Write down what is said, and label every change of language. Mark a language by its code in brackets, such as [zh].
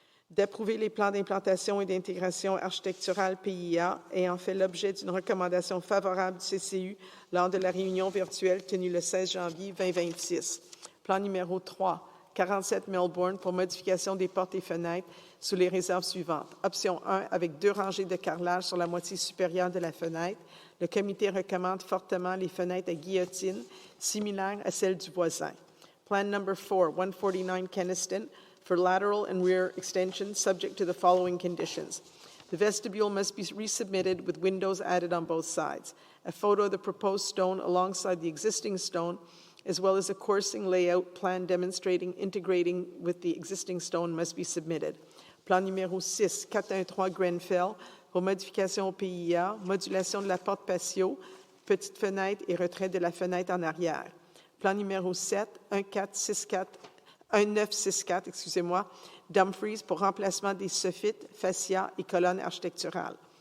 [fr] D'approuver les plans d'implantation et d'intégration architecturale PIA ayant fait l'objet d'une recommandation favorable du CCU lors de la réunion virtuelle tenue le 16 janvier 2026. Plan numéro 3, 47 Melbourne pour modification des portes et fenêtres sous les réserves suivantes. Option 1, avec 2 rangées de carrelage sur la moitié supérieure de la fenêtre. Le comité recommande fortement les fenêtres à guillotine, similaires à celles du voisin. [en] Plan number 4, 149 Kenniston, for lateral and rear extension, subject to the following conditions. The vestibule must be resubmitted with windows added on both sides. A photo of the proposed stone alongside the existing stone, as well as a coursing layout plan demonstrating integrating with the existing stone must be submitted. [fr] Plan numéro 6, 413 Grenfell, pour modification au PIA, modulation de la porte patio, petite fenêtre et retrait de la fenêtre en arrière. Plan numéro 7, 1964, Dumfries pour remplacement des soffites, fascia et colonnes architecturales.